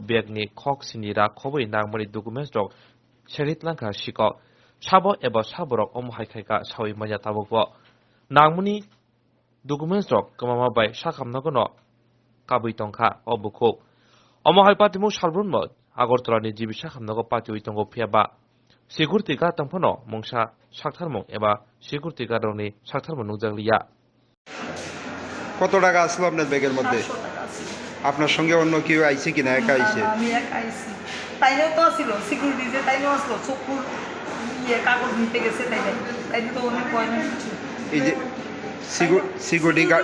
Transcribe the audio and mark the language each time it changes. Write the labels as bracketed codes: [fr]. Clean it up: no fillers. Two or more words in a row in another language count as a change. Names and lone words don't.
[trp] begni Khogwi ra Khogwi Nangmani documents dog Sehit Twlangjakha Shiko Sabo eba Saborok Omhaikhaika Sawi Maya Tabokbo Nangmani documents dog Kamama by Sakham no no Kabui Tongkha Obukho Omhaipatimu Shalbrunmod Agortolani Jibi Sakham no pati uitongo phiaba [en] security guard [trp] tangphono mongsa saktarmong eba [en] security guard [trp] roni saktarmong nungjakliya [bn] কত টাকা আসলো আপনার ব্যাগের মধ্যে? আপনার সঙ্গে অন্য কেউ আইছে কিনা? একা আইছে? আমি একা আইছি। তাইলেও তো ছিল সিকিউরিটি যে তাইলেও আসলো চকুর কাগজ নিতে গেছে তাইলে তো অনেক ভয় না কিছু। এই যে [en] security guard